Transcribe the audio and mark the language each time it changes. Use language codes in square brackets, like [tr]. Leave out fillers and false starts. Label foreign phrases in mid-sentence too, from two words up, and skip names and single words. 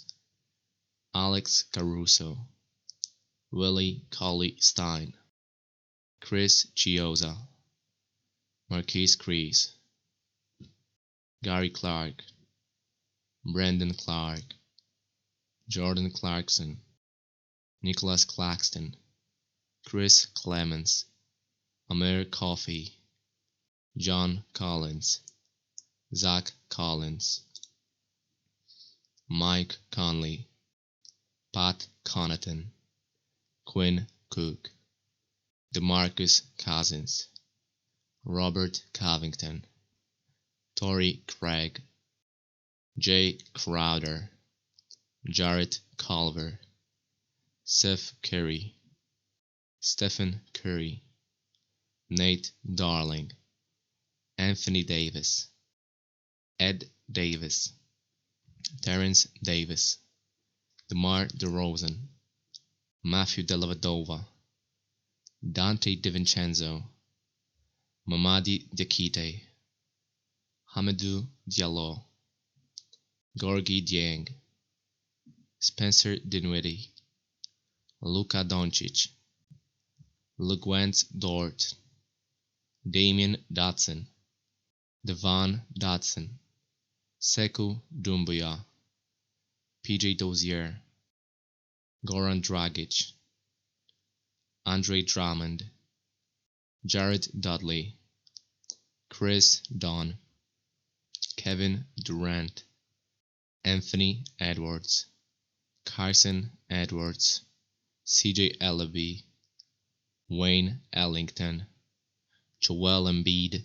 [en] Alex Caruso, Willie Cauley-Stein, Chris Chiozza, Marquese Chriss, Gary Clark, Brandon Clark, Jordan Clarkson, Nicholas Claxton, Chris Clemens, Amir Coffey, John Collins, Zach Collins, Mike Conley, Pat Connaughton, Quinn Cook, DeMarcus Cousins, Robert Covington, Torrey Craig, Jay Crowder, Jarrett Culver, Seth Curry, Stephen Curry, Nate Darling, Anthony Davis, Ed Davis, Terrence Davis, DeMar DeRozan, Matthew Dellavedova, Dante DiVincenzo, Mamadi Diakite, Hamidou Diallo, Gorgui Dieng, Spencer Dinwiddie, Luka Doncic, Luguentz Dort, Damian Dotson, Devon Dotson, Sekou Doumbouya, PJ Dozier, Goran Dragic, Andre Drummond, Jared Dudley, Chris Dunn, Kevin Durant, Anthony Edwards, Carson Edwards, CJ Elleby, Wayne Ellington, Joel Embiid,